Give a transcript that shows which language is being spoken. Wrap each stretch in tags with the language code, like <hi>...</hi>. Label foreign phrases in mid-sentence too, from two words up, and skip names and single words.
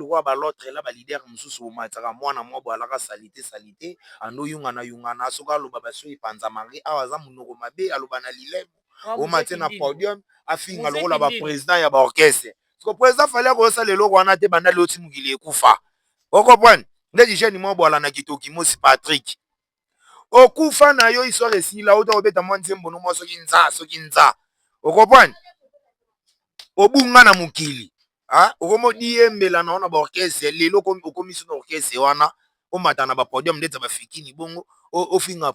<ln>lokwa balotre la balider mosusu omataka mwana mwa bo alaka salite ando yungana soki aloba baso epanzamaki awa aza monoko mabe aloba na lilemo omate na podium afinga lokola baprésident ya baorchestre so président fali akosala eloko wana te banda loti mokili ekufa okopwane ndeti jeune mwa bwala na kitoki mosi Patrick okufa na yo histoire esila ota kobeta mwa nzembo no mwa soki nza okopwane obunga na mokili okomodiembela na wana baorchestre lelo okomisi na orchestre wana omata na bapodium ndeti bafikini bongo ofinga</ln>